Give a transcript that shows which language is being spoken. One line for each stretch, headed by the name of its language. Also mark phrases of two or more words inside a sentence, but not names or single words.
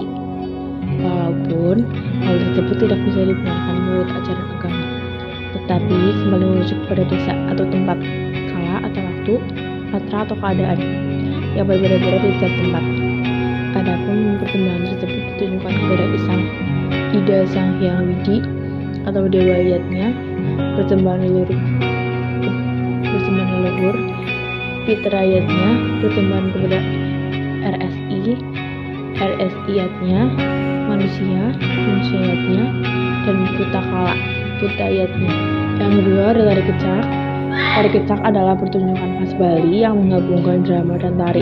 Indonesian: Walaupun hal tersebut tidak bisa dibenarkan menurut ajaran agama, tetapi kembali merujuk pada desa atau tempat, atau waktu, patra atau keadaan yang berbeda-beda di setiap tempat. Adapun persembahan tersebut ditujukan kepada Ida Sang Hyang Widi atau Dewa Yatnya, persembahan leluhur, Pitra Yatnya, persembahan kepada RSI Yatnya, manusia Yatnya, dan Puta Yatnya. Yang kedua ada tari kecak. Tari kecak adalah pertunjukan khas Bali yang menggabungkan drama dan tari.